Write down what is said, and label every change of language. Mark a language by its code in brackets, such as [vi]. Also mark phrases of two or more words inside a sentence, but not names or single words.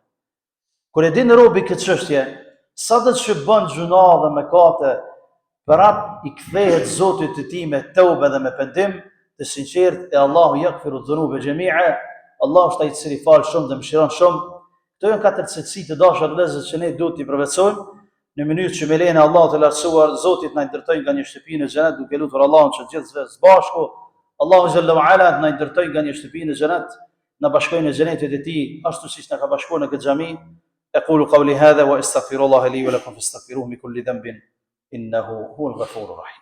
[sq] Kur e din robi këtë çështje, sa do të bën gjuna dhe mëkate, prap i kthehet Zotit të tij me teube dhe me pendim të sinqert, e Allahu [ar] يغفر الذنوب جميعا. [sq] Allahu është ai i cili fal shumë dhe mëshiron shumë. Këto janë katër cilësi të dashura vëllezër që ne duhet t'i përvetsojmë në mënyrë që me lejen e Allahut të lartësuar Zotit na ndërtoj nga një shtëpi në xhenet, duke lutur Allahun që gjithë së bashku Allahu [ar] جل وعلا [sq] na ndërtoj nga një shtëpi në xhenet, na bashkojnë në xhenetin e tij, ashtu siç na ka bashkuar në këtë xhami. [ar] أقول قولي هذا وأستغفر الله لي ولكم فاستغفروه من كل ذنب إنه هو الغفور الرحيم.